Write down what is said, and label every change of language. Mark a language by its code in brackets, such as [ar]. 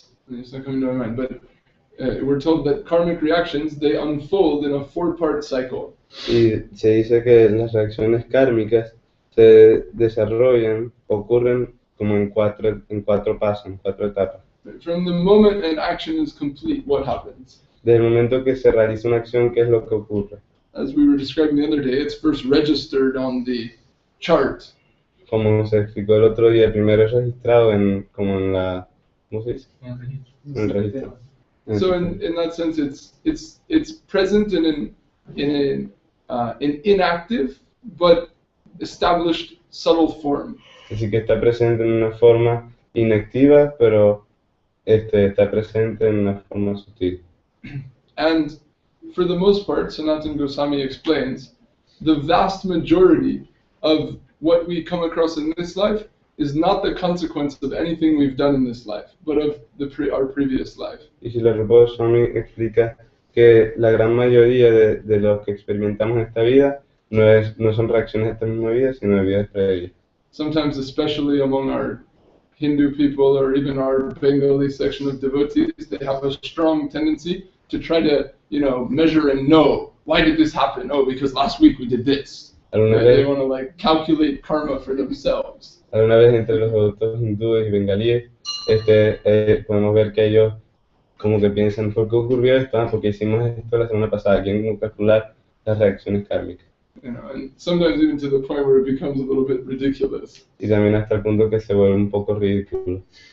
[en] It's not coming to my mind, but we're told that karmic reactions, they unfold in a 4-part cycle. [es] Y se dice que las reacciones kármicas se desarrollan, ocurren como en cuatro pasos, en 4 etapas. [en] From the moment an action is complete, what happens? [es] Desde el momento que se realiza una acción, ¿qué es lo que ocurre? [en] As we were describing the other day, it's first registered on the chart. [es] Como se explicó el otro día, primero es registrado como en la, ¿cómo se dice? En el registro. [en] So in that sense, it's present in an inactive but established subtle form. [es] Así que está presente en una forma inactiva, pero está presente en una forma sutil. [en] And for the most part, Sanatana Goswami explains, the vast majority of what we come across in this life is not the consequence of anything we've done in this life, but of our previous life. [es] Y si la Rupa Goswami explica que la gran mayoría de los que experimentamos en esta vida no son reacciones de esta misma vida, sino de vidas previas. [en] Sometimes, especially among our Hindu people or even our Bengali section of devotees, they have a strong tendency to try to, measure and know, why did this happen? Oh, because last week we did this. They want to calculate karma for themselves. [es] Alguna vez entre los devotos hindúes y bengalíes, podemos ver que ellos como que piensan, ¿por qué ocurrió esto? Porque hicimos esto la semana pasada. Quieren calcular las reacciones kármicas. [en] And sometimes even to the point where it becomes a little bit ridiculous. [es] Y también hasta el punto que se vuelve un poco ridículo.